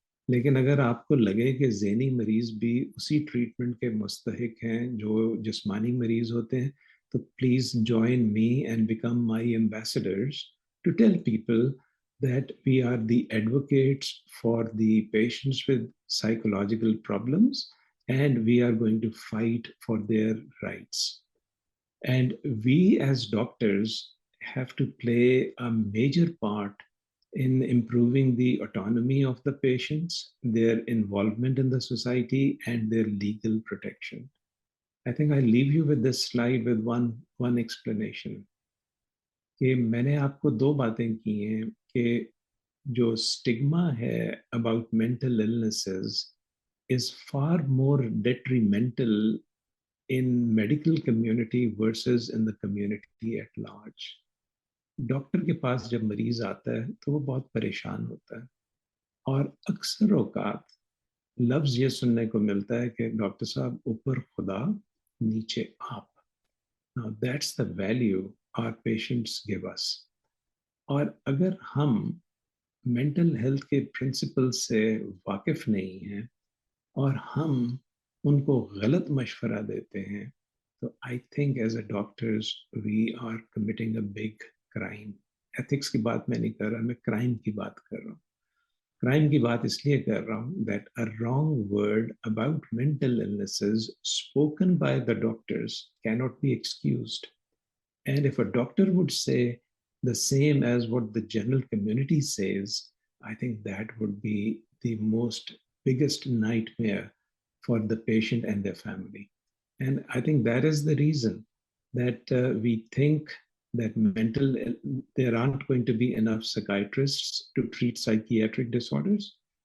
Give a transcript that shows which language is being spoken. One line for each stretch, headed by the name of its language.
Hindi: लेकिन अगर आपको लगे कि ज़हनी मरीज़ भी उसी ट्रीटमेंट के मुस्तहिक हैं जो जिस्मानी मरीज़ होते हैं, तो
English: Please join me and become my ambassadors to tell people that we are the advocates for the patients with psychological problems, and we are going to fight for their rights. And we as doctors have to play a major part in improving the autonomy of the patients, their involvement in the society, and their legal protection. I think I leave you with this slide with one explanation.
Hindi: कि मैंने आपको 2 बातें की हैं कि जो stigma है
English: about mental illnesses is far more detrimental in medical community versus in the community at large.
Hindi: Doctor के पास जब मरीज आता है तो वो बहुत परेशान होता है, और अक्सर औकात लफ्ज ये सुनने को मिलता है कि डॉक्टर साहब ऊपर खुदा नीचे आप.
English: Now that's the value our patients give us.
Hindi: और अगर हम मेंटल हेल्थ के प्रिंसिपल से वाकिफ नहीं हैं और हम उनको गलत मशवरा देते हैं, तो
English: I think as a doctors we are committing a big crime.
Hindi: Ethics की बात मैं नहीं कर रहा, मैं क्राइम की बात कर रहा हूँ. क्राइम की बात इसलिए कर रहा हूँ
English: That a wrong word about mental illnesses spoken by the doctors cannot be excused. And if a doctor would say the same as what the general community says, I think that would be the biggest nightmare for the patient and their family. And I think that is the reason that we think that there aren't going to be enough psychiatrists to treat psychiatric disorders.